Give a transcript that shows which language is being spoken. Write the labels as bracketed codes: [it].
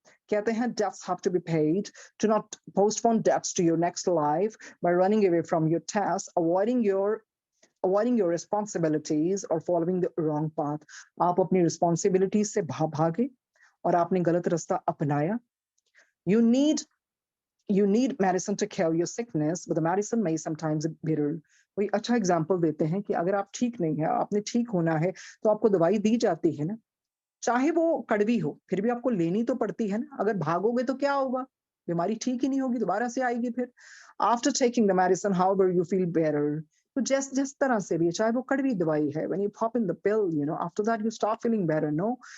[hi] कहते हैं, [en] Debts have to be paid, do not postpone debts to your next life by running away from your test, avoiding your responsibilities or following the wrong path। [hi] आप अपनी responsibilities से भागे और आपने गलत रास्ता अपनाया। [en] You need you need medicine to cure your sickness, but the medicine may sometimes be bitter. [hi] कोई अच्छा एग्जाम्पल देते हैं कि अगर आप ठीक नहीं है, आपने ठीक होना है, तो आपको दवाई दी जाती है ना, चाहे वो कड़वी हो, फिर भी आपको लेनी तो पड़ती है ना। अगर भागोगे तो क्या होगा? बीमारी ठीक ही नहीं होगी, दोबारा से आएगी फिर। [en] After taking the medicine however you feel better. [hi] तो जिस जिस तरह से भी, चाहे वो कड़वी दवाई है, [en] When you pop in the pill, after that you start feeling better, no?